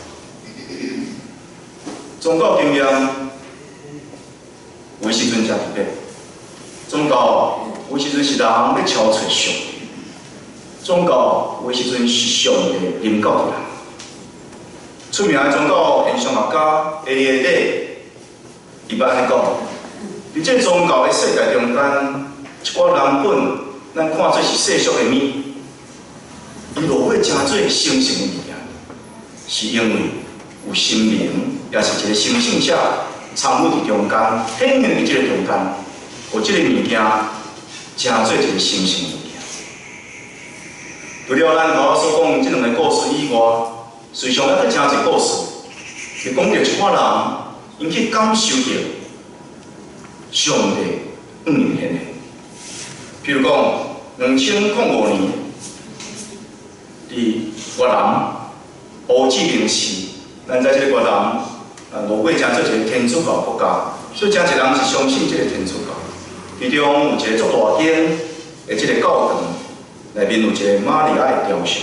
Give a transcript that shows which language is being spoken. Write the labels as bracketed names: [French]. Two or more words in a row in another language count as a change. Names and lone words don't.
[Min Nan Chinese] 宗教经验有时阵真特别。宗教有时阵是人要超出上帝，宗教有时阵是上帝临到人。出名的宗教现象学家埃里耶德，伊捌安尼讲：，伫这宗教的世界中间，一寡人本咱看做是世俗的物，伊落尾成做神圣的物件，是因为有神明，也是一个神圣者参与伫中间，显现伫这个中间。有即个物件，成做一个神圣物件。除了咱头所讲即两个故事以外，随上还佫真侪故事，是讲着一寡人因去感受着上帝明显的。譬如讲，2005年，伫越南乌志明市，咱在即个越南落尾真做一个天主教国家，所以真侪人是相信即个天主教。其中有一个足大间的即个教堂，内面有一个玛利亚的雕像。